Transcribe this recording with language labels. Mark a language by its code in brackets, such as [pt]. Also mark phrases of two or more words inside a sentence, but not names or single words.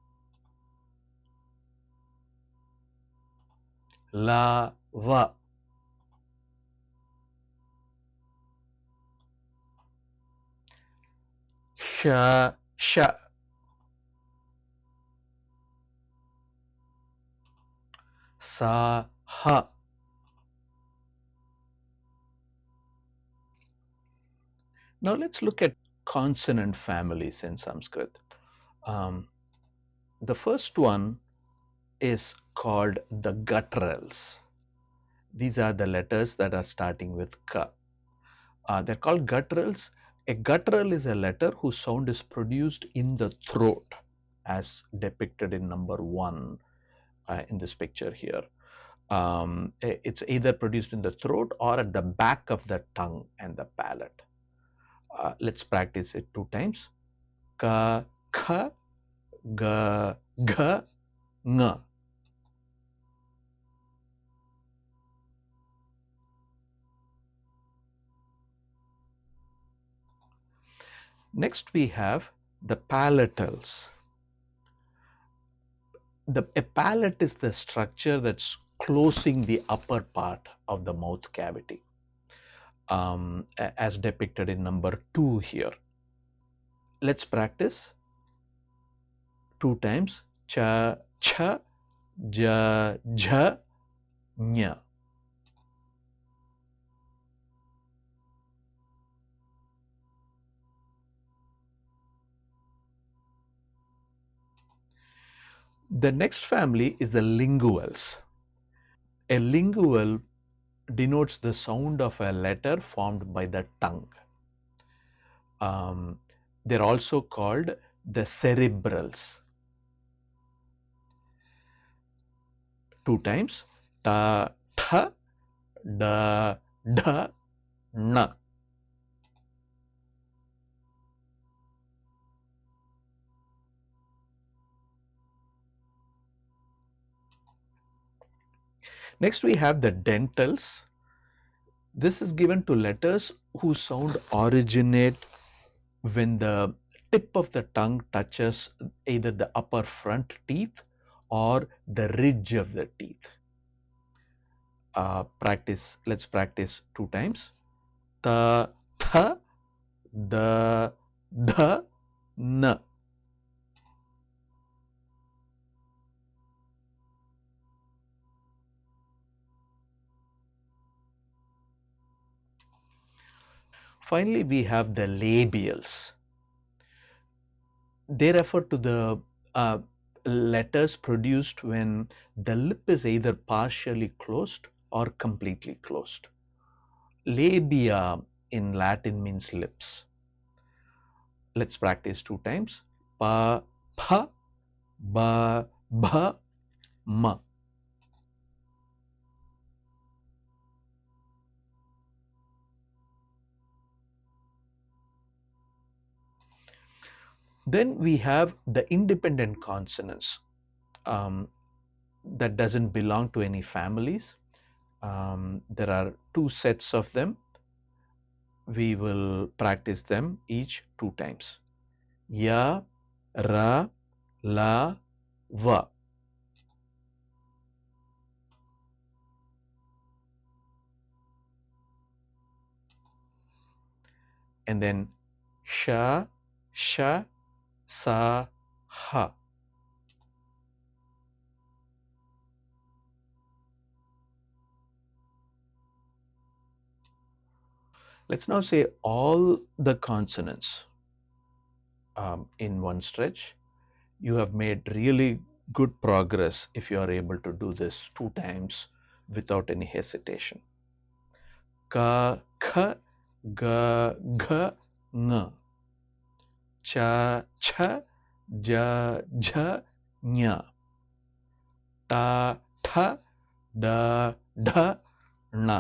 [sa] ल, व, श, ष, स, ह. [en] Now let's look at consonant families in Sanskrit. Um, the first one is called the gutturals. These are the letters that are starting with ka. They're called gutturals. A guttural is a letter whose sound is produced in the throat, as depicted in number 1 in this picture here. It's either produced in the throat or at the back of the tongue and the palate. Let's practice it 2 times. [sa] क, ख, ग, घ, ङ. [en] Next we have the palatals. A palate is the structure that's closing the upper part of the mouth cavity, as depicted in number 2 here. Let's practice 2 times. [sa] च, छ, ज, झ, ञ. [en] The next family is the linguals. A lingual denotes the sound of a letter formed by the tongue. They're also called the cerebrals. 2 times. [sa] ट, ठ, ड, ढ, ण. [en] Next we have the dentals. This is given to letters whose sound originate when the tip of the tongue touches either the upper front teeth or the ridge of the teeth. Let's practice 2 times. [sa] त, थ, द, ध, न. [en] Finally, we have the labials. They refer to the letters produced when the lip is either partially closed or completely closed. Labia in Latin means lips. Let's practice 2 times. [sa] प, फ, ब, भ, म. [en] Then we have the independent consonants that doesn't belong to any families. There are 2 sets of them. We will practice them each 2 times. [sa] य, र, ल, va. [en] And then [sa] श, ष, स, ह. [en] Let's now say all the consonants in one stretch. You have made really good progress if you are able to do this 2 times without any hesitation. [sa] क, ख, ग, घ, ङ. च, छ, ज, झ, ञ. ट, ठ, ड, ढ, ण.